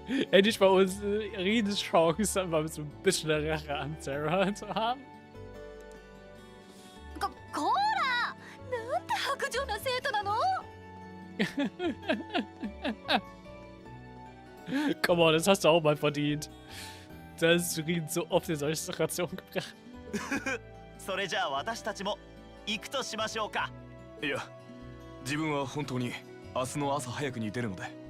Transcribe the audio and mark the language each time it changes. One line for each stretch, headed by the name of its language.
German: Endlich bei uns Riesenchance, mal so ein bisschen Rache an Sarah zu haben.
Japanese: こらなんて薄情な生徒なの
English: Come on,
German: das hast du auch mal verdient. Das hast Rin so oft in solche Situationen gebracht.
Japanese: それじゃあ私たちも行くとしましょうかいや自分は本当に明日の朝早くに出るので